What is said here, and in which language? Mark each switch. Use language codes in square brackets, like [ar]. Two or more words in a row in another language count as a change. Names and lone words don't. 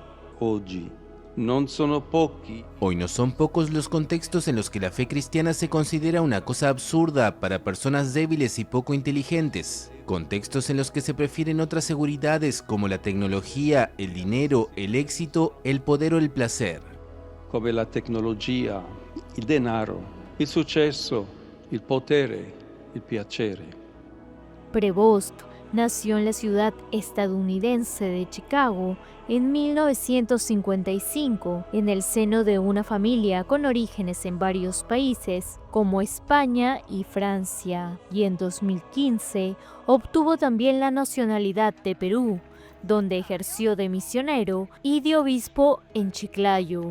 [es] Hoy no son pocos los contextos en los que la fe cristiana se considera una cosa absurda para personas débiles y poco inteligentes. Contextos en los que se prefieren otras seguridades como la tecnología, el dinero, el éxito, el poder o el placer. [it] Come la tecnologia, il denaro, il successo, il potere, il piacere. [es] Prevost Nació en la ciudad estadounidense de Chicago en 1955, en el seno de una familia con orígenes en varios países, como España y Francia, y en 2015 obtuvo también la nacionalidad de Perú, donde ejerció de misionero y de obispo en Chiclayo.